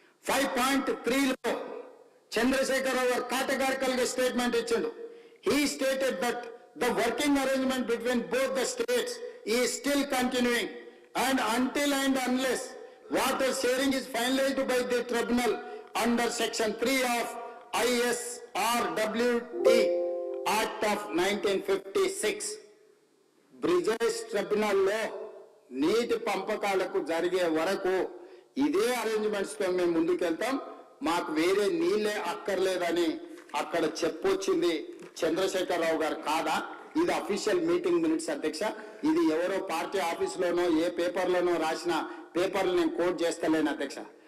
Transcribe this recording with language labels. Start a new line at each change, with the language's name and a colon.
Telugu: 5.3లో చంద్రశేఖర్ రావు గారు categorical గా statement ఇచ్చిండు.
English: He stated that the working arrangement between both the states is still continuing and until and unless water sharing is finalized by the tribunal under section 3 of ISRWT Act of 1956.
Telugu: Brijesh ట్రిబ్యునల్లో నీటి పంపకాలకు జరిగే వరకు ఇదే arrangements తో మేము ముందుకెళ్తాం, మాకు వేరే నీళ్ళే అక్కర్లేదని అక్కడ చెప్పొచ్చింది చంద్రశేఖర్ రావు గారు కాదా? ఇది అఫీషియల్ మీటింగ్ మినిట్స్ అధ్యక్ష. ఇది ఎవరో పార్టీ ఆఫీసులోనో ఏ పేపర్లోనో రాసిన పేపర్లు నేను కోట్ చేస్తలేను అధ్యక్ష.